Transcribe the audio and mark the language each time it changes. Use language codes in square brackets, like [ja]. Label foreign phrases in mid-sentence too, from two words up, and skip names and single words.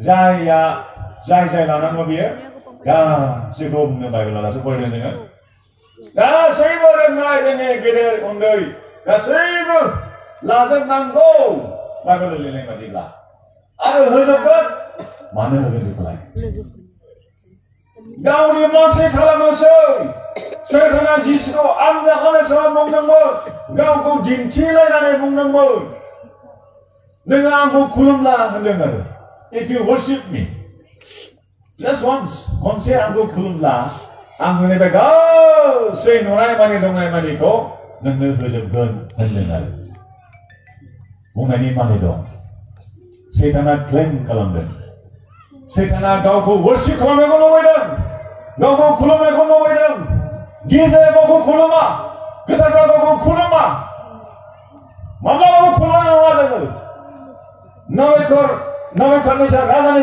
[brx] जाय लानांगौ बियो गासैखौ बुंनो बाइबेलाव दासो फरायदों जोङो गासैबो रोंनाय रोङै गेदेर उन्दै गासैबो लाजोबनांगौ बाइबेल लिरनाय बादिब्ला आरो होजोबगोन मानो होगोन बेखौलाय गावनि मानसि खालामनोसै सैताना जिसुखौ आनजाद समाव बुंदोंमोन गावखौ दिन्थिलायनानै बुंदोंमोन नोङो आंखौ खुलुमला होनदों आरो [en] if you worship me just once [brx] खनसे आंखौ खुलुमला आं होनाय गासै नुनाय मानि दंनाय मानिखौ नोंनो होजोबगोन होनदों आरो बुंनायनि मानि दं सैताना क्लेम खालामदों सैताना गावखौ वर्शिप खालामनायखौ लुबैदों गावखौ खुलुमनायखौ लुबैदों गिर्जाया गावखौ खुलुमा गोथारफ्रा गावखौ खुलुमा माब्लाबाबो खुलुमनाय नङा जोङो नबेकारनिसा राजानि